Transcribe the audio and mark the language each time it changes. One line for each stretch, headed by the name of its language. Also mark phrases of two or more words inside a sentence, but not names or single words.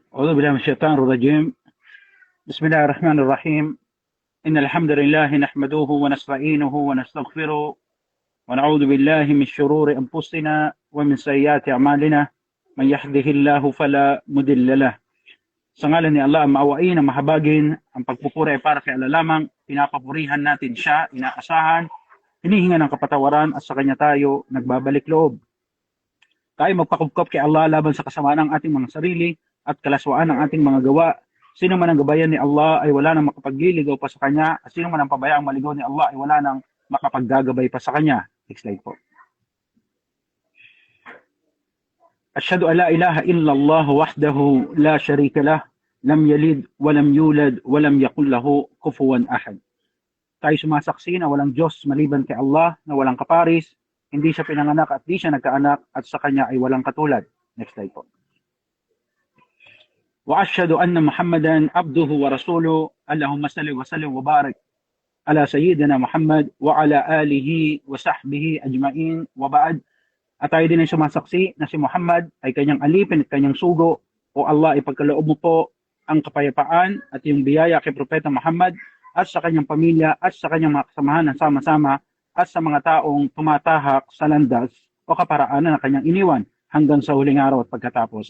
Arabic: أعوذ بالله من الشيطان الرجيم. بسم الله الرحمن الرحيم. إن الحمد لله نحمده ونستعينه ونستغفره ونعوذ بالله من شرور أنفسنا ومن سيئات أعمالنا. من يهده الله فلا مضل له.
Filipino: Sa ngalan ni Allah, ang maawain, ang mahabagin, ang pagpupuri ay para kay Allah lamang. Pinapapurihan natin siya, inaasahan, hinihinga ng kapatawaran at sa kanya tayo nagbabalik loob. Tayo magpakupkop kay Allah laban sa kasamaan ng ating mga sarili at kalaswaan ng ating mga gawa. Sino man ang gabayan ni Allah ay wala nang makapagliligaw pa sa kanya, at sino man ang pabayaang maligaw ni Allah ay wala nang makapaggagabay pa sa kanya.
English: Next slide po.
Arabic: أشهد أن لا إله إلا الله وحده لا شريك له، لم يلد ولم يولد ولم يكن له كفوا أحد.
Filipino: Tayo sumasaksi na walang Diyos maliban kay Allah, na walang kaparis, hindi siya pinanganak at di siya nagkaanak, at sa kanya ay walang katulad.
English: Next slide po.
Arabic: وأشهد أن محمدا عبده ورسوله. اللهم صل وسلم وبارك على سيدنا محمد وعلى آله وصحبه أجمعين وبعد.
Filipino: At tayo din ay sumasaksi na si Muhammad ay kanyang alipin at kanyang sugo. O Allah, ipagkaloob mo po ang kapayapaan at yung biyaya kay Propeta Muhammad at sa kanyang pamilya at sa kanyang mga kasamahan na sama-sama at sa mga taong tumatahak sa landas o kaparaanan na kanyang iniwan hanggang sa huling araw at pagkatapos.